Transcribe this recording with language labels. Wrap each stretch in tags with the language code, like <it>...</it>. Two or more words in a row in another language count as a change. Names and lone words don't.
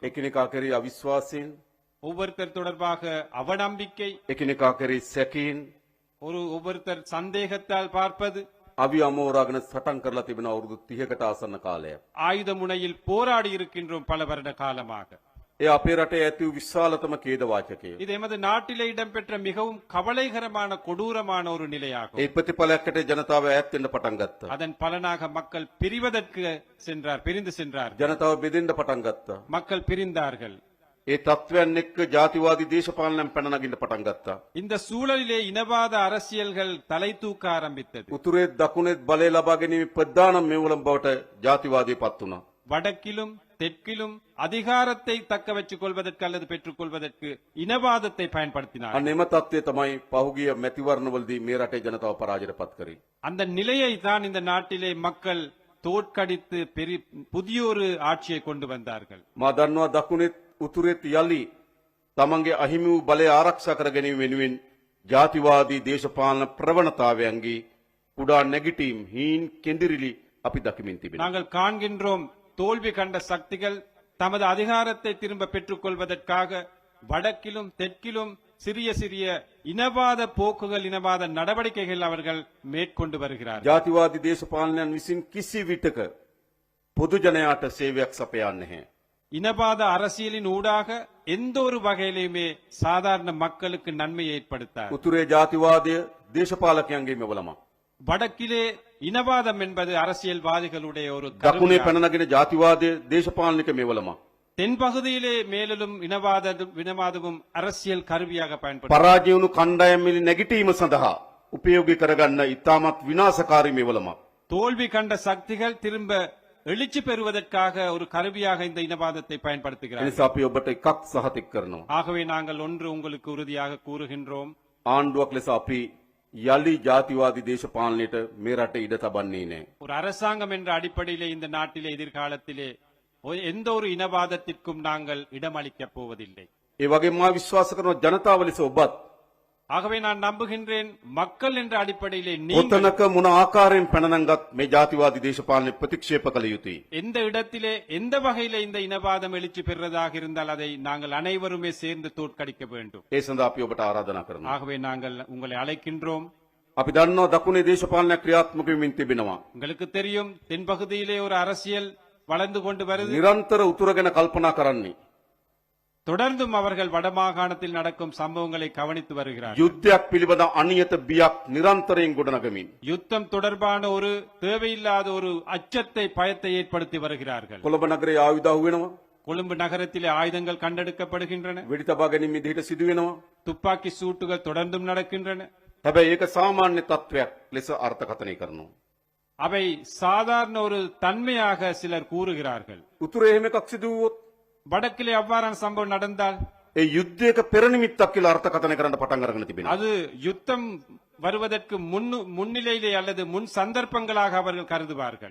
<si>එකිනෙකා කරේ අවිශ්වාසයෙන්,</si> <ta>ஒவ்வொருத்தர் தொடர்பாக அவநம்பிக்கை,</ta> <si>එකිනෙකා කරේ සැකයෙන්,</si> <ta>ஒவ்வொருத்தர் சந்தேகத்தால் பார்ப்பது,</ta> <si>අවි අමෝරාගෙන සටන් කරලා තිබෙන අවුරුදු 30කට ආසන්න කාලයක්.</si> <ta>ஆயுத முனையில் போராடி இருக்கின்றோம் பல வருட காலமாக.</ta> <si>ඒ අපේ රටේ ඇති වූ විශාලතම ඛේදවාචකය.</si> <ta>இது எமது நாட்டிலே இடம்பெற்ற மிகவும் கவலைகரமான கொடூரமான ஒரு நிலையாகும்.</ta> <si>ඒ ප්‍රතිඵලයකට ජනතාව ඈත් වෙන්න පටන් ගත්තා.</si> <ta>அதன் பலனாக மக்கள் பிரிந்து சென்றார்.</ta> <si>ජනතාව බෙදෙන්න පටන් ගත්තා.</si> <ta>மக்கள் பிரிந்தார்கள்.</ta> <si>ඒ තත්ත්වයන් එක්ක ජාතිවාදී දේශපාලනයන් පැන නගින්න පටන් ගත්තා.</si> <ta>இந்த சூழலிலே இனவாத அரசியல்கள் தலை தூக்க ஆரம்பித்தது.</ta> <si>උතුරේ දකුණේ බලය ලබා ගැනීම ප්‍රධාන මෙවලම් බවට ජාතිවාදී පත් වුණා.</si> <ta>வடக்கிலும் தெற்கிலும் அதிகாரத்தை தக்க வச்சுக் கொள்வதற்கு அல்லது பெற்றுக் கொள்வதற்கு இனவாதத்தை பயன்படுத்தினார்.</ta> <si>අන්න එම තත්ත්වය තමයි පහුගිය මැතිවරණවලදී මේ රටේ ජනතාව පරාජයට පත් කරේ.</si> <ta>அந்த நிலையை தான் இந்த நாட்டிலே மக்கள் தோற்கடித்து புதியொரு ஆட்சியை கொண்டு வந்தார்கள்.</ta> <si>මා දන්නවා දකුණෙත් උතුරෙත් යලි තමන්ගේ අහිමි වූ බලය ආරක්ෂා කර ගැනීම වෙනුවෙන් ජාතිවාදී දේශපාලන ප්‍රවණතාවයන්ගේ කුඩා නැගිටීම් හීන් කෙඳිරිලි අපි දකිමින් තිබෙනවා.</si> <ta>நாங்கள் காண்கின்றோம் தோல்வி கண்ட சக்திகள் தமது அதிகாரத்தை திரும்ப பெற்றுக் கொள்வதற்காக வடக்கிலும் தெற்கிலும் சிறிய சிறிய இனவாத போக்குகள், இனவாத நடவடிக்கைகள் அவர்கள் மேற்கொண்டு வருகிறார்கள்.</ta> <si>ජාතිවාදී දේශපාලනයන් විසින් කිසි විටක පොදු ජනයාට සේවයක් සපයන්නේ නැහැ.</si> <ta>இனவாத அரசியலின் ஊடாக எந்த ஒரு வகையிலுமே சாதாரண மக்களுக்கு நன்மையை ஏற்படுத்தார்.</ta> <si>උතුරේ ජාතිවාදය දේශපාලකයන්ගේ මෙවලමක්.</si> <ta>வடக்கிலே இனவாதம் என்பது அரசியல்வாதிகளுடைய ஒரு</ta> <si>දකුණේ</si> <ta>கருவியாகும்.</ta> <si>පැන නගින ජාතිවාදය දේශපාලනික මෙවලමක්.</si> <ta>தென்பகுதியிலே மேலும் இனவாதமும் அரசியல் கருவியாக பயன்படுத்த</ta> <si>පරාජය වුණු කණ්ඩායම් නැගිටීම සඳහා උපයෝගී කරගන්න ඉතාමත් විනාශකාරී මෙවලමක්.</si> <ta>தோல்வி கண்ட சக்திகள் திரும்ப எழுச்சி பெறுவதற்காக ஒரு கருவியாக இந்த இனவாதத்தை பயன்படுத்துகிறார்கள்.</ta> <si>එනිසා අපි ඔබට එකක් සහතික කරනවා.</si> <ta>ஆகவே நாங்கள் ஒன்று உங்களுக்கு உறுதியாக கூறுகின்றோம்.</ta> <si>ආණ්ඩුවක් ලෙස අපි යළි ජාතිවාදී දේශපාලනයට මේ රටේ ඉඩ තබන්නේ නැහැ.</si> <ta>ஒரு அரசாங்கம் என்ற அடிப்படையிலே இந்த நாட்டிலே எதிர்காலத்திலே எந்த ஒரு இனவாதத்திற்கும் நாங்கள் இடமளிக்கப் போவதில்லை.</ta> <si>ඒ වගේම මා විශ්වාස කරන ජනතාව ලෙස ඔබත්</si> <ta>ஆகவே நான் நம்புகின்றேன் மக்கள் என்ற அடிப்படையிலே நீங்கள்</ta> <si>කොතනක මොන ආකාරයෙන් පැන නංගත් මේ ජාතිවාදී දේශපාලනය ප්‍රතික්ෂේප කළ යුතුයි.</si> <ta>எந்த இடத்திலே எந்த வகையிலே இந்த இனவாதம் எழுச்சி பெறுவதாக இருந்தால் அதை நாங்கள் அனைவருமே சேர்ந்து தோற்கடிக்க வேண்டும்.</ta> <si>ඒ සඳහා අපි ඔබට ආරාධනා කරනවා.</si> <ta>ஆகவே நாங்கள் உங்களை அழைக்கின்றோம்.</ta> <si>අපි දන්නවා දකුණේ දේශපාලනයක් ක්‍රියාත්මක වෙමින් තිබෙනවා.</si> <ta>உங்களுக்கு தெரியும் தென்பகுதியிலே ஒரு அரசியல் வளர்ந்து கொண்டு வருது.</ta> <si>නිරන්තර උතුර ගැන කල්පනා කරන්නේ.</si> <ta>தொடர்ந்தும் அவர்கள் வடமாகாணத்தில் நடக்கும் சம்பவங்களை கவனித்து வருகிறார்கள்.</ta> <si>යුද්ධයක් පිළිබඳ අනියත බියක් නිරන්තරයෙන් ගොඩනගමින්</si> <ta>யுத்தம் தொடர்பான ஒரு தேவையில்லாத ஒரு அச்சத்தை பயத்தை ஏற்படுத்தி வருகிறார்கள்.</ta> <si>කොළඹ නගරයේ ආයුධ අහු වෙනවා.</si> <ta>கொழும்பு நகரத்திலே ஆயுதங்கள் கண்டெடுக்கப்படுகின்றன.</ta> <si>වෙඩි තබා ගැනීම විදිහට සිදු වෙනවා.</si> <ta>துப்பாக்கி சூட்டுகள் தொடர்ந்தும் நடக்கின்றன.</ta> <si>හැබැයි ඒක සාමාන්‍ය තත්වයක් ලෙස අර්ථකථනය කරනවා.</si> <ta>அவை சாதாரண ஒரு தன்மையாக சிலர் கூறுகிறார்கள்.</ta> <si>උතුරේ එහෙම එකක් සිදු වුවොත්</si> <ta>வடக்கிலே அவ்வாறான சம்பவம் நடந்தால்</ta> <si>ඒ යුද්ධයක පෙර නිමිත්තක් කියලා අර්ථකථනය කරන්න පටන් අරගෙන තිබෙනවා.</si> <ta>அது யுத்தம் வருவதற்கு முன்னிலையிலே அல்லது முன் சந்தர்ப்பங்களாக அவர்கள் கருதுவார்கள்.</ta>